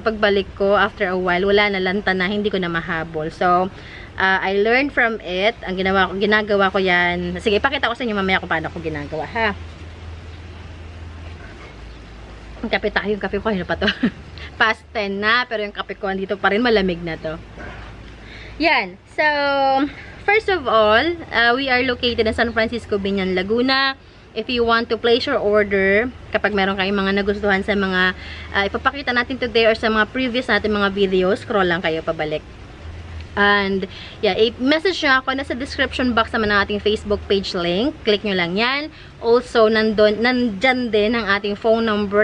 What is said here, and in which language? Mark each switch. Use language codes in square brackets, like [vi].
[tl] Pagbalik ko, [en] after a while, [tl] wala na, lanta na, hindi ko na mahabol. [en] So, I learned from it. [tl] Ang ginagawa ko yan. Sige, ipakita ko sa inyo mamaya kung paano ko ginagawa, ha? Ang kape tayo, yung kape ko, ano pa to? Past 10 na, pero yung kape ko dito pa rin, malamig na to. Yan. [en] So, first of all, we are located in San Francisco, Biñan, Laguna. If you want to place your order, [tl] kapag meron kayong mga nagustuhan sa mga ipapakita natin today or sa mga previous natin mga videos, scroll lang kayo pabalik. [en] And, yeah, [tl] i-message nyo ako. Nasa description box naman ng ating Facebook page link. Click nyo lang yan. Also, nandyan din ang ating phone number.